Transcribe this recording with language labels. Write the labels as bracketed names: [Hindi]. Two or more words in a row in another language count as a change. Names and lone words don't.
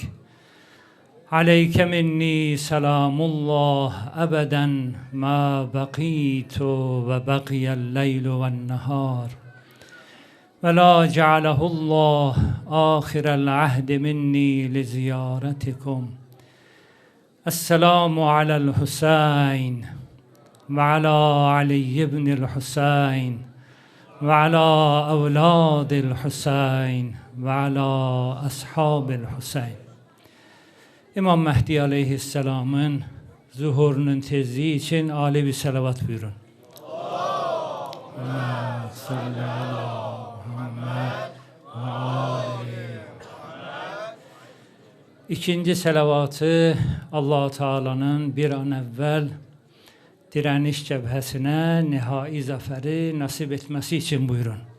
[Arabic] عليك مني سلام الله أبدا ما بقيت وبقي الليل والنهار ولا جعله الله آخر العهد مني لزيارتكم. السلام على الحسين وعلى علي بن الحسين وعلى أولاد الحسين وعلى أصحاب الحسين. [Turkish] İmam Mehdi Aleyhisselam'ın zuhurunun tezliği için âli bir salavat buyurun. [Arabic] اللهم صل على محمد وآل محمد. [Turkish] İkinci salavatı Allah-u Teala'nın bir an evvel direniş cebhesine nihai zaferi nasip etmesi için buyurun.